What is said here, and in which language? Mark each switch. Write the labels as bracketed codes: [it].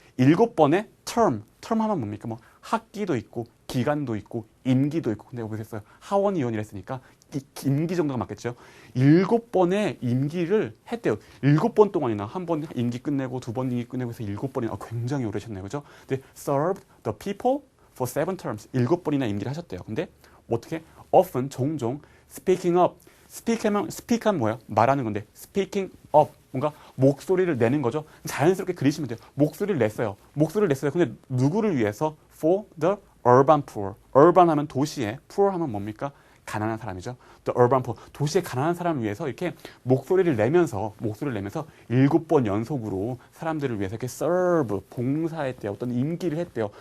[ko] 7번의 term 하면 뭡니까? 학기도 있고, 기간도 있고, 임기도 있고. 근데 여기 보셨어요. 하원 의원이라 했으니까 임기 정도가 맞겠죠. 7번의 임기를 했대요. 7번 동안이나 한 번 임기 끝내고 2번 임기 끝내고 해서 7번이나 굉장히 오래 하셨네요. 그죠? 근데 [en] served the people for 7 terms. [ko] 7번이나 임기를 하셨대요. 근데 어떻게? [en] often, [ko] 종종 [en] speaking up. [ko] speak하면 뭐야? 말하는 건데 [en] speaking up. [ko] 뭔가 목소리를 내는 거죠. 자연스럽게 그리시면 돼요. 목소리를 냈어요. 근데 누구를 위해서? [en] for the urban poor. [ko] urban 하면 도시에, poor 하면 뭡니까? 가난한 사람이죠. [en] The urban poor. [ko] 도시의 가난한 사람을 위해서 이렇게 목소리를 내면서 7번 연속으로 사람들을 위해서 이렇게 serve, 봉사했대요. 어떤 임기를 했대요.